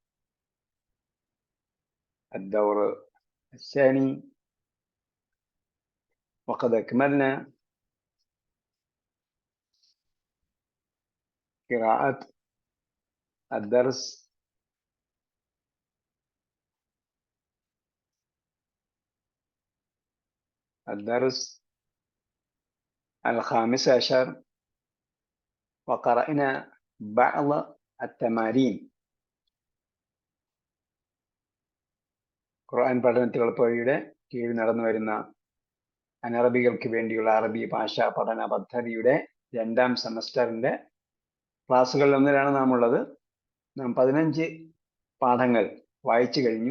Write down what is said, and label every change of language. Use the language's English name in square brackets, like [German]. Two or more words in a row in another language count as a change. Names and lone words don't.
[Arabic] الدور الثاني، وقد أكملنا قراءة الدرس الخامس عشر، وقرأنا بعض التمارين. [Malayalam] ഖുർആൻ പഠനത്തിൽ എളുപ്പവഴിയുടെ കീഴിൽ നടന്നു വരുന്ന അനറബികൾക്ക് വേണ്ടിയുള്ള അറബി ഭാഷാ പഠന പദ്ധതിയുടെ 2ാം സെമസ്റ്ററിന്റെ ക്ലാസ്സുകളിൽ ഒന്നിലാണ് നാം ഉള്ളത്. നാം 15 പാഠങ്ങൾ വായിച്ചു കഴിഞ്ഞു.